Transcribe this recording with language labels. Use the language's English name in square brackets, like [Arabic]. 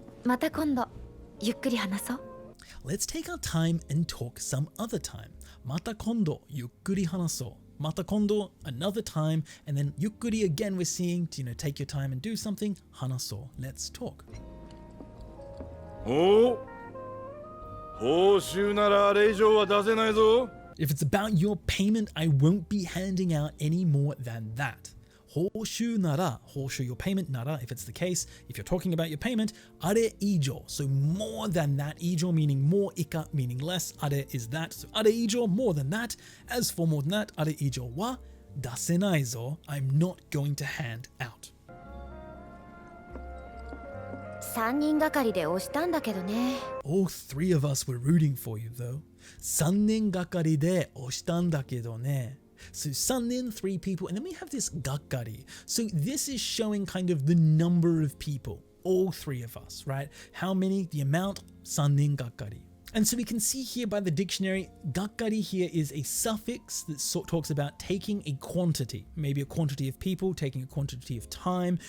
[Japanese] また今度ゆっくり話そう。 [English] Let's take our time and talk some other time. [Japanese] また今度ゆっくり話そう。また今度 [English] another time, and then ゆっくり again we're seeing to, take your time and do something. [Japanese] 話そう。 [English] Let's talk. [Japanese] おお報酬ならあれ以上は出せないぞ [English] If it's about your payment, I won't be handing out any more than that. [Japanese] 報酬なら, [English] 報酬 your payment なら, if it's the case, if you're talking about your payment, あれ以上, so more than that, 以上 meaning more, 以下 meaning less, あれ is that, so あれ以上 more than that, as for more than that, [Japanese] あれ以上は出せないぞ, [English] I'm not going to hand out. [Japanese] 3人がかりで押したんだけどね。 [English] All three of us were rooting for you though. [Japanese] 3人がかりで押したんだけどね. [English] So 3人, 3 people, and then we have this gakkari. So this is showing kind of the number of people, all three of us, right? How many? The amount, 3人gakkari. And so we can see here by the dictionary, gakkari here is a suffix that talks about taking a quantity, maybe a quantity of people, taking a quantity of time.